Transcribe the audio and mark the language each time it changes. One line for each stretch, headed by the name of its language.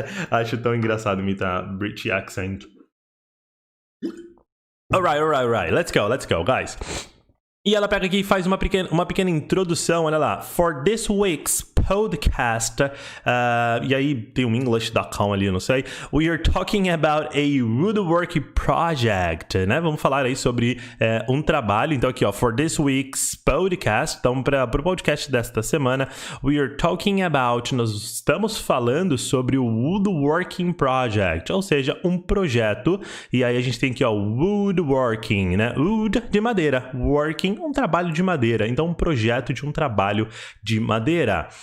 Portuguese: Acho tão engraçado imitar
English: British accent. Alright. Let's go, guys.
Portuguese: E ela pega aqui e faz uma pequena introdução, olha lá.
English: For this week's podcast,
Portuguese: e aí tem um English.com ali, eu não sei.
English: We are talking about a woodwork project, né?
Portuguese: Vamos falar aí sobre um trabalho. Então aqui, ó,
English: for this week's podcast.
Portuguese: Então, para o podcast desta semana,
English: we are talking about,
Portuguese: nós estamos falando sobre o woodworking project, ou seja, um projeto. E aí a gente tem aqui, ó, woodworking, né? Wood de madeira, working um trabalho de madeira, então um projeto de um trabalho de madeira.